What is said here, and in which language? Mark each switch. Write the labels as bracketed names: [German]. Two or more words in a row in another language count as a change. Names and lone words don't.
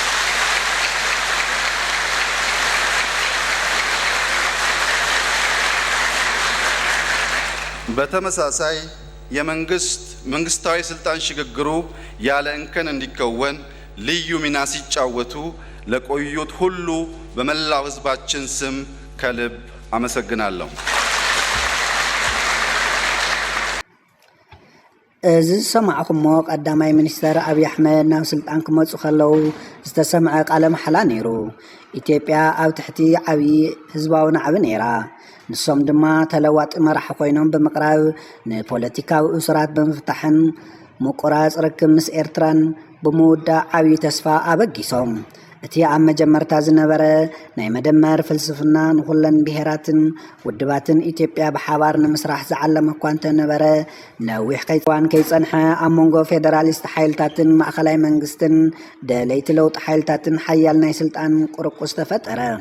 [Amharic] በተመሳሳይ መንግስታዊ ስልጣን ሽግግሩ ያለ እንከን እንዲከወን ልዩ ሚና ሲጫወቱ ለቆዩት ሁሉ በመላው ህዝባችን ስም ከልብ አመሰግናለሁ። [Tigrinya] እዚ ሰማዕኩሞ ቀዳማይ ሚኒስተር አብይ አሕመድ ናብ ስልጣን ክመጹ ከለው ዝተሰምዐ ቃለ መሓላ ነይሩ ኢትዮጵያ ኣብ ትሕቲ ዓብይ ህዝባዊ ናዕቢ ነይራ ንሶም ድማ ተለዋጢ መራሒ ኮይኖም ብምቅራብ ንፖለቲካዊ እስራት ብምፍታሕን ምቁራጽ ርክብ ምስ ኤርትራን ብምውዳእ ዓብይ ተስፋ ኣበጊሶም እቲ ኣብ መጀመርታ ዝነበረ ናይ መደመር ፍልስፍና ንኹለን ብሄራትን ውድባትን ኢትዮጵያ ብሓባር ንምስራሕ ዝዓለመ እኳ እንተነበረ ነዊሕ ከይዋን ከይጸንሐ ኣብ መንጎ ፌደራሊስት ሓይልታትን ማእኸላይ መንግስትን ደለይቲ ለውጢ ሓይልታትን ሓያል ናይ ስልጣን ቁርቁስ ተፈጠረ